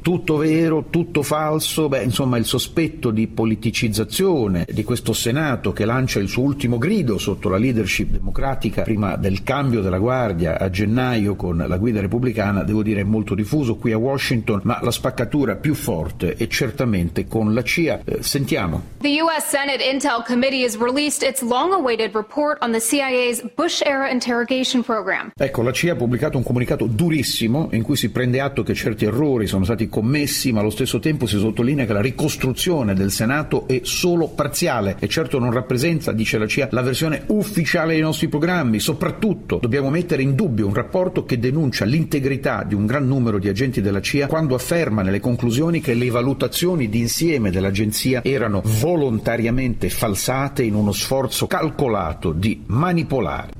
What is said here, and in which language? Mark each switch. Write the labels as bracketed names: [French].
[Italian] Tutto vero, tutto falso? Beh, insomma, il sospetto di politicizzazione di questo Senato che lancia il suo ultimo grido sotto la leadership democratica prima del cambio della guardia a gennaio con la guida repubblicana, devo dire, è molto diffuso qui a Washington, ma la spaccatura più forte è certamente con la CIA. Sentiamo. [English] The US Senate Intel Committee has released its long-awaited report on the CIA's Bush-era interrogation program. [Italian] Ecco, la CIA ha pubblicato un comunicato durissimo in cui si prende atto che certi errori sono stati commessi, ma allo stesso tempo si sottolinea che la ricostruzione del Senato è solo parziale e certo non rappresenta, dice la CIA, la versione ufficiale dei nostri programmi. Soprattutto dobbiamo mettere in dubbio un rapporto che denuncia l'integrità di un gran numero di agenti della CIA quando afferma nelle conclusioni che le valutazioni d'insieme dell'agenzia erano volontariamente falsate in uno sforzo calcolato di manipolare.